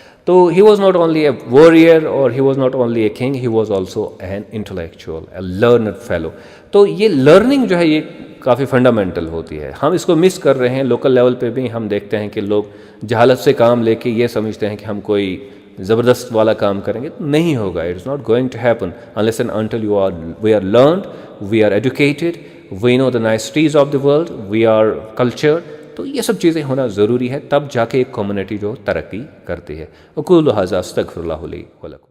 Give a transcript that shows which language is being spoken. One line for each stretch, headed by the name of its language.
English: تو he was not only a warrior اور he was not only a king, he was also an intellectual, a learned fellow.
Urdu: تو یہ learning جو ہے یہ کافی فنڈامنٹل ہوتی ہے. ہم اس کو مس کر رہے ہیں. لوکل لیول پہ بھی ہم دیکھتے ہیں کہ لوگ جہالت سے کام لے کے یہ سمجھتے ہیں کہ ہم کوئی زبردست والا کام کریں گے. نہیں ہوگا.
English: It is not going to happen unless and until we are learned, we are educated, we know the niceties of the world, we are cultured.
Urdu: تو یہ سب چیزیں ہونا ضروری ہے، تب جا کے ایک کمیونٹی جو ترقی کرتی ہے.
Arabic: اقول ھذا استغفر اللہ لی ولکم.